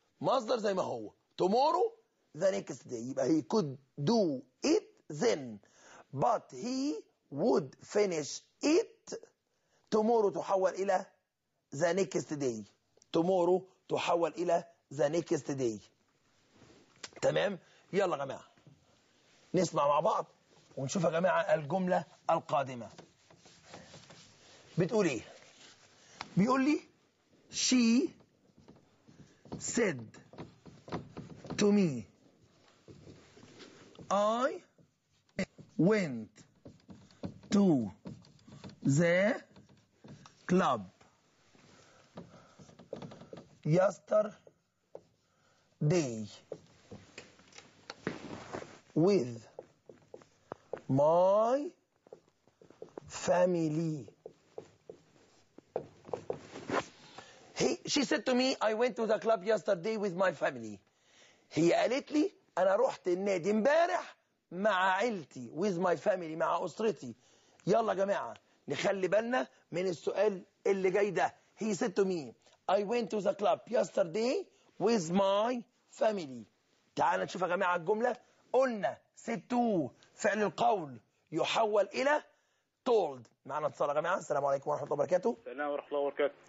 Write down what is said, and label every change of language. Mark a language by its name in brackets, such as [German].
[Arabic] مصدر زي ما هو. [English] Tomorrow. The next day. He could do it then. But he would finish it tomorrow. [Arabic] تحول إلى [English] the next day. Tomorrow تحول إلى the next day. [Arabic] تمام؟ يلا جماعة. نسمع مع بعض ونشوف يا جماعة الجملة القادمة. بتقول إيه؟ بيقول لي [English] she said to me I went to the club yesterday with my family. She said to me, I went to the club yesterday with my family. [Arabic] هي قالت لي أنا روحت النادي مبارح مع عيلتي. [English] With my family. [Arabic] مع أسرتي. يلا جماعة نخلي بالنا من السؤال اللي جاي ده. [English] He said to me, I went to the club yesterday with my family. [Arabic] تعال نشوف يا جماعة الجملة. قلنا said to فعل القول يحول إلى told. معنا اتصال يا جماعة. السلام عليكم ورحمة الله وبركاته. السلام ورحمة الله وبركاته.